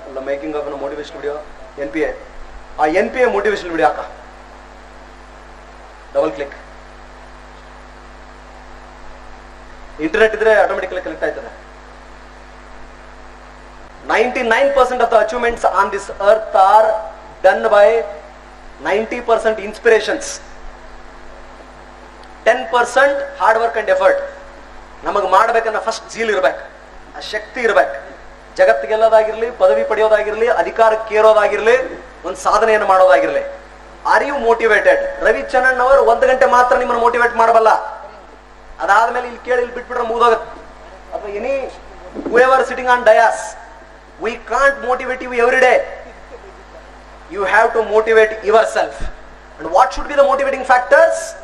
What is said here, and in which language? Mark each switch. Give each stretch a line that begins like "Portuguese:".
Kannada: Making of motivation video, NPA. ಆ NPA motivation video ಹಾಕ.
English: Double click.
Kannada: Internet ಇದ್ರೆ automatically connect ಆಯ್ತದೆ.
English: 99% of the achievements on this earth are done by 90% inspirations. 10% hard work and effort.
Kannada: ನಮಗೆ ಮಾಡ್ಬೇಕನ್ನ first zeal ಇರ್ಬೇಕು, ಆ ಶಕ್ತಿ ಇರ್ಬೇಕು. ಜಗತ್ತಿಗೆಲ್ಲದಾಗಿರ್ಲಿ, ಪದವಿ ಪಡೆಯೋದಾಗಿರ್ಲಿ, ಅಧಿಕಾರಕ್ಕೆ ಏರೋದಾಗಿರ್ಲಿ, ಒಂದು ಸಾಧನೆಯನ್ನು ಮಾಡೋದಾಗಿರ್ಲಿ.
English: Are you motivated?
Kannada: ರವಿಚಂದ್ರನ್ ಅವರು 1 ಗಂಟೆ ಮಾತ್ರ ನಿಮ್ಮನ್ನು ಮೋಟಿವೇಟ್ ಮಾಡಬಲ್ಲ. ಅದಾದ್ಮೇಲೆ ಇಲ್ಲಿ ಕೇಳಿ ಇಲ್ಲಿ ಬಿಟ್ಬಿಟ್ರೆ ಮುಗಿದೋಗುತ್ತೆ.
English: ಅಥವಾ any whoever sitting on dais, we can't motivate you every day. You have to motivate yourself. And what should be the motivating factors?